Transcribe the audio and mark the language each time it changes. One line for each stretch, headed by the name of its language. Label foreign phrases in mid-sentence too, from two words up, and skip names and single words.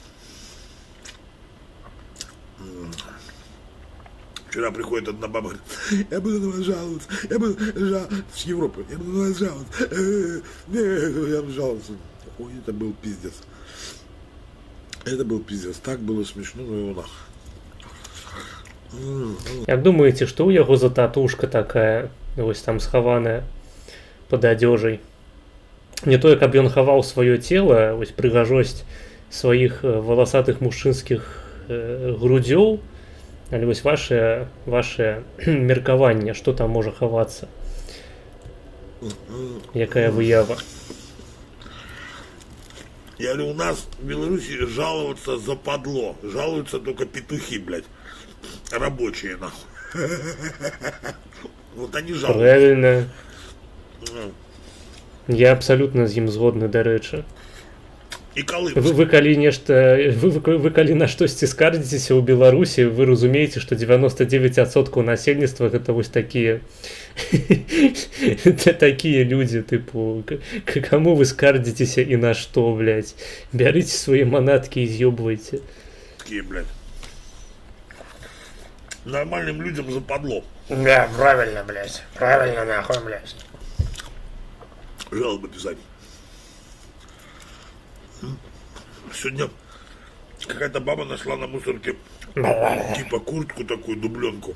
Russian: Вчера приходит одна баба, говорит: я буду на вас жаловаться, я буду жаловаться с Европы, я буду на вас жаловаться, я буду жаловаться. Ой, это был пиздец. Это был пиздец, так было смешно, но его нахуй.
Belarusian: Як думаеце, што ў яго за татушка такая, вось там схаваная пад адзежай? Не тое, каб ён хаваў сваё цела, вось прыгажосць сваіх валасатых мужчынскіх грудзёў, Але вось ваше меркаванне, што там можа хавацца? Якая выява?
Russian: Я говорю, у нас в Беларуси жаловаться западло. Жалуются только петухи, блядь. Рабочие, нахуй. Вот они жалуются. Правильно. Ну,
Belarusian: Я абсалютна з ім згодны, дарэчы.
Russian: и колымцы.
Belarusian: Вы калі нешта вы калі на штосьці скардзіцеся ў Беларусі, вы разумееце, што 99% насельніцтва гэта вось такія такія людзі, тыпу, каму вы скардзіцеся і на што, блядь? Бярыце свае манаткі і з'ёбвайце.
Russian: Такие, блядь. Нормальным людям западло. Да, правильно, блядь. Правильно, нахуй, блядь. Жалобы писать. Сегодня какая-то баба нашла на мусорке типа куртку такую, дубленку.